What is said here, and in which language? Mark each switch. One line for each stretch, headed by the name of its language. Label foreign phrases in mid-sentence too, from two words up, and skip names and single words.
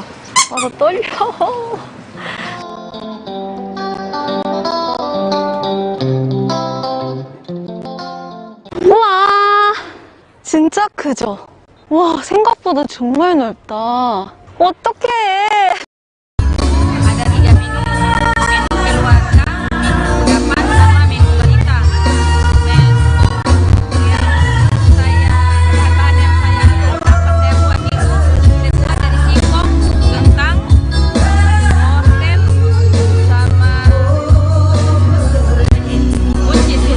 Korean: 아, 나 떨려. 우와, 진짜 크죠? 와, 생각보다 정말 넓다. 어떡해.
Indonesian: Ada 3 menu, menu keluarga, menu kudapan, sama menu balita. Dan yang bahan yang saya buat itu terbuat dari singkong, kentang, wortel, sama buncis.